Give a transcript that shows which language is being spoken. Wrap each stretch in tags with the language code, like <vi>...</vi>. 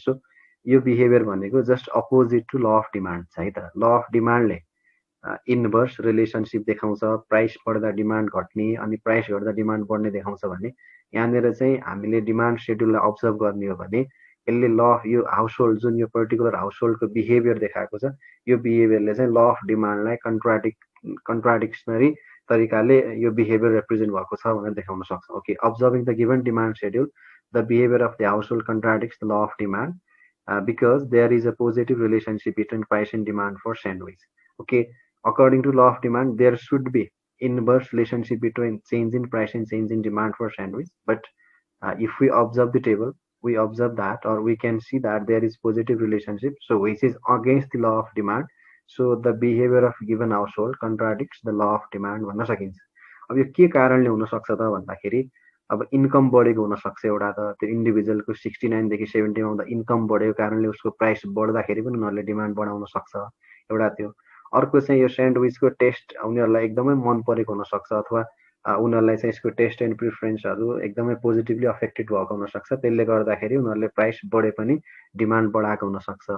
<ne>So यो behaviour भनेको just opposite to law of demand छ है त। ल अफ डिमान्डले इन्भर्स रिलेसनसिप देखाउँछ, प्राइस बढ्दा डिमान्ड घट्ने अनि प्राइस घट्दा डिमान्ड बढ्ने देखाउँछ भने यहाँनिर चाहिँ हामीले डिमान्ड सेड्युललाई अब्जर्भ गर्ने हो भने यसले ल यो हाउसहोल्ड जुन यो पर्टिकुलर हाउसहोल्डको बिहेभियर देखाएको छ, यो बिहेभियरले चाहिँ ल अफ डिमान्डलाई कन्ट्राडिक्सनरी तरिकाले यो बिहेभियर रिप्रेजेन्ट भएको छ भनेर देखाउन सक्छ।</ne> <en>Okay, observing the given demand schedule, the behaviour of the household contradicts the law of demand because there is a positive relationship between price and demand for sandwich. Okay, according to law of demand, there should be inverse relationship between change in price and change in demand for sandwich. But if we observe the table, we observe that, or we can see that there is positive relationship, so which is against the law of demand. So the behavior of given household contradicts the law of demand</en> <ne>भन्न सकिन्छ। अब यो के कारणले हुन सक्छ त भन्दाखेरि अब इन्कम बढेको हुन सक्छ एउटा त, त्यो इन्डिभिजुअलको 69 देखि 70 मा आउँदा इन्कम बढेको कारणले उसको प्राइस बढ्दाखेरि पनि उनीहरूले डिमान्ड बढाउन सक्छ एउटा त्यो। अर्को चाहिँ यो स्यान्डविचको टेस्ट उनीहरूलाई एकदमै मन परेको हुन सक्छ अथवा उनीहरूलाई चाहिँ यसको टेस्ट एन्ड प्रिफरेन्सहरू एकदमै पोजिटिभली अफेक्टेड भएको हुन सक्छ, त्यसले गर्दाखेरि उनीहरूले प्राइस बढे पनि डिमान्ड बढाएको हुन सक्छ।</ne>